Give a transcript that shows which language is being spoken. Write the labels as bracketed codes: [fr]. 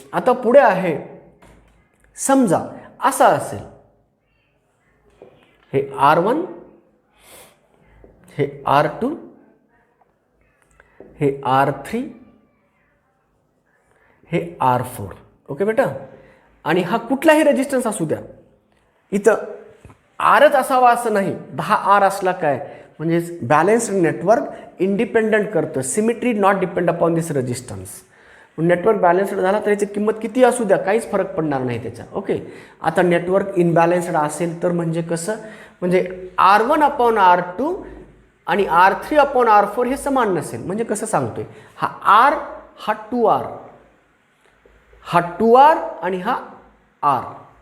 [mr] आता पुढे आहे, समजा असा असेल, हे R1, हे R2, हे R3, हे R4. ओके बेटा, आणि हा कुठलाही रेजिस्टन्स असू द्या, इथं आरच असावा असं नाही, 10 R असला काय म्हणजे बॅलेन्स्ड नेटवर्क इंडिपेंडंट करतं. [en] Symmetry not depend upon this resistance. [mr] Network balanced झाला तर याची किंमत किती असू द्या काहीच फरक पडणार नाही त्याचा. ओके, आता नेटवर्क इनबॅलेन्स्ड असेल तर म्हणजे कसं, म्हणजे R1 अपॉन R2 आणि R3 अपॉन R4 हे समान नसेल. म्हणजे कसं सांगतोय, हा R हा 2R, हा 2R आणि हा R.